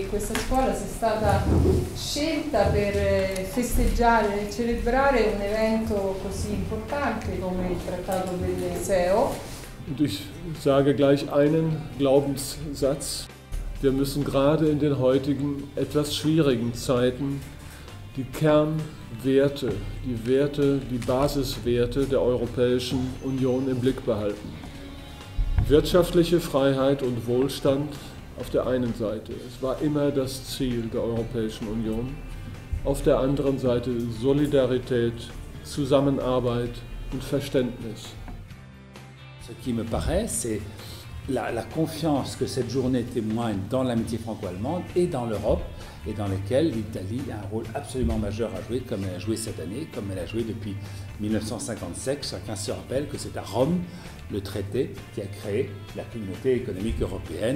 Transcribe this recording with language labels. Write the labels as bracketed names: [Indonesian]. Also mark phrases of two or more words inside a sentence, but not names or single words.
[Italian] questa scuola sia stata scelta per festeggiare e celebrare un evento così importante come il Trattato del SEO. [German] Und ich sage gleich einen Glaubenssatz. Wir müssen gerade in den heutigen etwas schwierigen Zeiten die Kernwerte, die Basiswerte der Europäischen Union im Blick behalten. Wirtschaftliche Freiheit und Wohlstand auf der einen Seite. Es war immer das Ziel der Europäischen Union. Auf der anderen Seite Solidarität, Zusammenarbeit und Verständnis. [French] Ce qui me paraît, c'est la confiance que cette journée témoigne dans l'amitié franco-allemande et dans l'Europe, et dans lesquelles l'Italie a un rôle absolument majeur à jouer, comme elle a joué cette année, comme elle a joué depuis 1957. Chacun se rappelle que c'est à Rome le traité qui a créé la communauté économique européenne.